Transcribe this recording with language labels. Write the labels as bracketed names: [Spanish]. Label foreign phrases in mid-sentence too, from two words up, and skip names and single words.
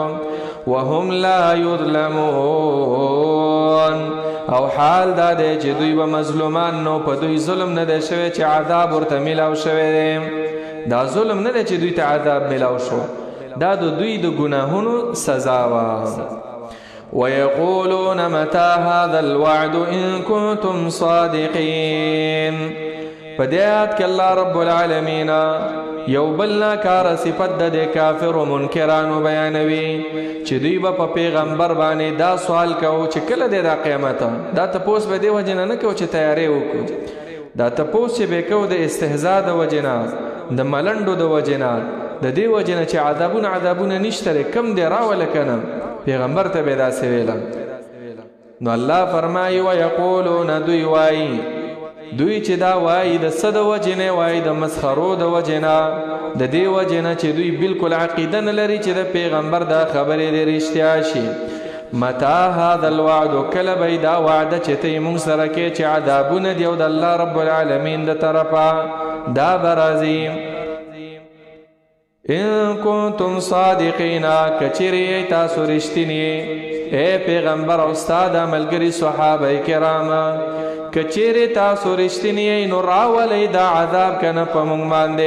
[Arabic] وهم لا یظلمون [Pashto] او حال دا دی چې دوی به مظلومان نو په دوی ظلم نه دی شوی چې عذاب ورته میلاو شوی دی. دا ظلم نه دی چې دوی ته عذاب میلاو شو دا د دوی د ګناهونو سزا وه. [Arabic] ويقولون متى هذا الوعد ان كنتم صادقين. [Pashto] په دې آیات کې الله رب العالمین یو بل ناکاره صفت د کافر و منکرانو بیانوي چې دوی به په پیغمبر باندې دا سوال کوو چې کله دی دا قیامت. دا تپوس به دې وجې نه کوو چې تیاری وکړو دا تپوس چې به کوو د استهزاء د وجې نه د ملنډو د وجې نه د دې وجې نه چې عذابونه نشته کم دی راوله که نه پیغمبر ته به داسې ویله. نو الله فرمایي ویقولون دوی وایي دوی چې دا وایي د څه د وجې نه وایي د مسخرو د وجې نه د دې وجې نه چې دوی بالکل عقیده نه لري چې د پیغمبر دا خبرې د رښتیا شي. [Arabic] متى هذا الوعد [Pashto] کله به دا وعده چې ته یې مونږ سره کې چې عذابونه دي او د الله رب العالمین د طرفه دا به راځي. [Arabic] ان کنتم صادقین [Pashto] کچیرې تاسو رښتینی اے پیغمبر او ستا د ملګري صحابه کرام کچیرې تاسو رښتینی نو راولئ دا عذاب که نه په مونږ باندې.